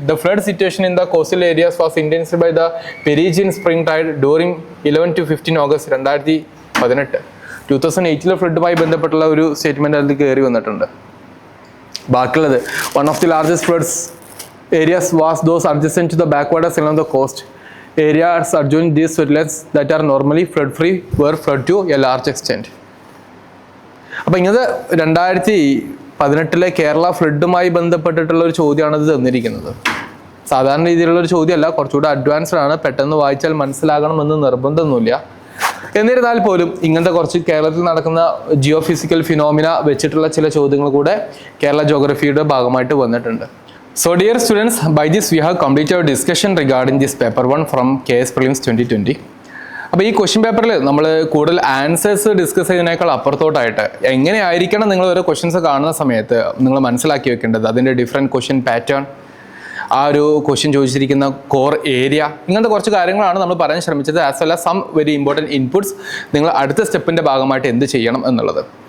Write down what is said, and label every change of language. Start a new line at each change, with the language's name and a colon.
English: The flood situation in the coastal areas was intensified by the perigean spring tide during 11 to 15 August 2018.
Malayalam: 2008 ഫ്ലഡുമായി ബന്ധപ്പെട്ടുള്ള ഒരു statement അതിൽ കയറി വന്നിട്ടുണ്ട്.
English: ബാക്കിയുള്ളത് one of the largest floods areas was those adjacent to the backwaters along the coast. Areas adjoining these wetlands that are normally flood free were flooded to a large extent.
Malayalam: അപ്പോൾ ഇങ്ങനത്തെ 2018 കേരള ഫ്ലഡുമായി ബന്ധപ്പെട്ടിട്ടുള്ള ഒരു ചോദ്യമാണ് ഇത് തന്നിരിക്കുന്നത്. സാധാരണ രീതിയിലുള്ള ഒരു ചോദ്യമല്ല, കുറച്ചുകൂടെ അഡ്വാൻസ്ഡ് ആണ്. പെട്ടെന്ന് വായിച്ചാൽ മനസ്സിലാകണമെന്ന് നിർബന്ധമൊന്നുമില്ല. എന്നിരുന്നാൽ പോലും ഇങ്ങനത്തെ കുറച്ച് കേരളത്തിൽ നടക്കുന്ന ജിയോ ഫിസിക്കൽ ഫിനോമിന വെച്ചിട്ടുള്ള ചില ചോദ്യങ്ങൾ കൂടെ കേരള ജോഗ്രഫിയുടെ ഭാഗമായിട്ട് വന്നിട്ടുണ്ട്.
English: So dear students, by this we have completed our discussion regarding this paper 1 from KS Prelims 2020.
Malayalam: അപ്പോൾ ഈ ക്വസ്റ്റ്യൻ പേപ്പറിൽ നമ്മൾ കൂടുതൽ ആൻസേഴ്സ് ഡിസ്കസ് ചെയ്യുന്നതിനേക്കാൾ അപ്പുറത്തോട്ടായിട്ട് എങ്ങനെയായിരിക്കണം നിങ്ങൾ ഓരോ ക്വസ്റ്റ്യൻസ് കാണുന്ന സമയത്ത് നിങ്ങൾ മനസ്സിലാക്കി വെക്കേണ്ടത് അതിൻ്റെ ഡിഫറെൻറ്റ് ക്വസ്റ്റ്യൻ പാറ്റേൺ, ആ ഒരു ക്വസ്റ്റ്യൻ ചോദിച്ചിരിക്കുന്ന കോർ ഏരിയ, ഇങ്ങനത്തെ കുറച്ച് കാര്യങ്ങളാണ് നമ്മൾ പറയാൻ ശ്രമിച്ചത്.
English: as well as some very important inputs,
Malayalam: നിങ്ങൾ അടുത്ത സ്റ്റെപ്പിൻ്റെ ഭാഗമായിട്ട് എന്ത് ചെയ്യണം എന്നുള്ളത്.